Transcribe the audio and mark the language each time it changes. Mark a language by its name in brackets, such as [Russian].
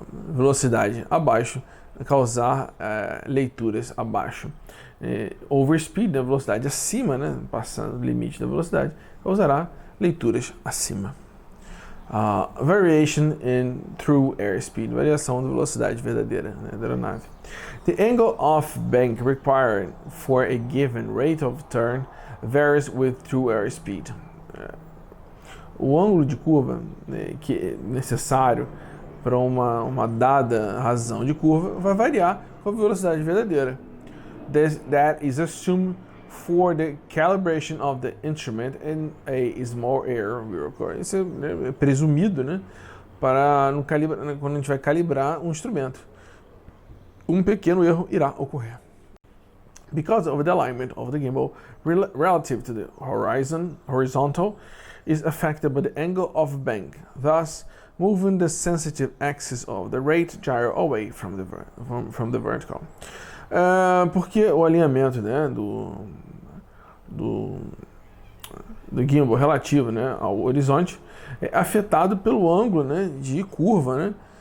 [Portuguese] Velocidade abaixo causar leituras abaixo. Overspeed, né, velocidade acima, né, passando o limite da velocidade, causará leituras acima. [English] Variation in true airspeed, [Portuguese] variação da velocidade verdadeira, né, da aeronave. [English] The angle of bank required for a given rate of turn varies with true airspeed. [Portuguese] O ângulo de curva, né, que é necessário para uma dada razão de curva vai variar com a velocidade verdadeira. [English] That is assumed for the calibration of the instrument in a small error will occur. [Portuguese] Isso é presumido, né, para quando a gente vai calibrar um instrumento. Um pequeno erro irá ocorrer. [English] Because of the alignment of the gimbal relative to the horizontal is affected by the angle of bank, thus moving the sensitive axis of the rate gyro away from the vertical. [Portuguese] Porque o alinhamento, né, do gimbal relativo, né, ao horizonte é afetado pelo ângulo, né, de curva, né?